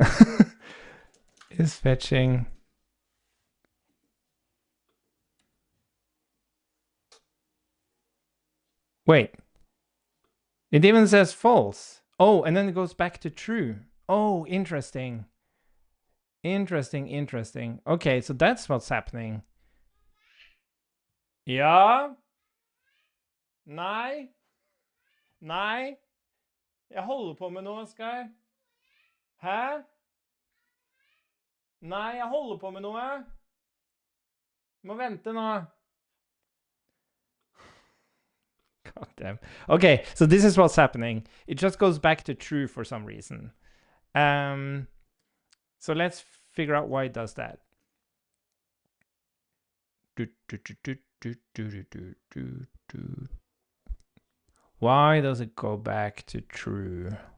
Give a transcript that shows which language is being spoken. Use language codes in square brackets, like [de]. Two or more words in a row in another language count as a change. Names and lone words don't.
[en] Is fetching. Wait. It even says false. Oh, and then it goes back to true. Oh, interesting. Interesting. Okay, so that's what's happening. [no] Ja. Nei. Nei. Jeg holder på med noe, skal jeg? Hæ? Nei, jeg holder på med noe. Må vente nå. [en] God damn. Okay, so this is what's happening. It just goes back to true for some reason. So let's figure out why it does that. Why does it go back to true?